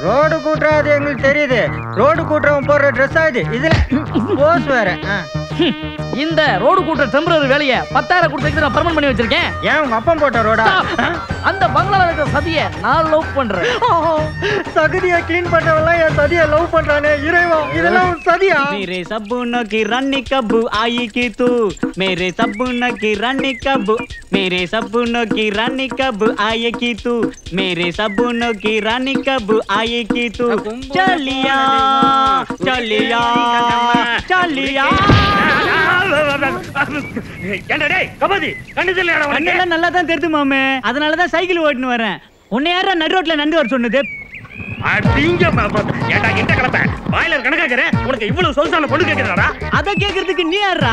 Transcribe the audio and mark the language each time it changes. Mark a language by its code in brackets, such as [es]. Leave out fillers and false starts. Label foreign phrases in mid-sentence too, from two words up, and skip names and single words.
[ta] ரோடு கூட்டுறது எங்களுக்கு தெரியுது. ரோடு கூட்டுறவன் போடுற ட்ரெஸ் ஆகுது. இதுல போஸ் வேற. இந்த ரோடு கூட்ட டெம்பரரி வேலையை 10,000 கொடுத்து நான் பர்மனன்ட் பண்ணி வச்சிருக்கேன். ஏன் உங்க அப்பா போட்ட ரோடா? அந்த பங்களால இருக்கிற சதியை நான் லவ் பண்றேன். சகதியை க்ளீன் பண்ணவெல்லாம் என் சதியை லவ் பண்றானே இறைவா, இதெல்லாம் ஒரு சதியா? [hi] मेरे सपनों की रानी कब आई कि तू, मेरे सपनों की रानी कब, मेरे सपनों की रानी कब आई कि तू, मेरे सपनों की रानी कब आई कि तू, चलिया चलिया चलिया. [ta] கண்ணெல்லாம் நல்லா தான் தெரியுது மாமே, அதனாலதான் சைக்கிள் ஓட்டுன்னு வரேன். உன்னை யாரா நடு ரோட்ல நண்டு வர சொன்னது? அத கேக்குறதுக்கு நீ யாரா?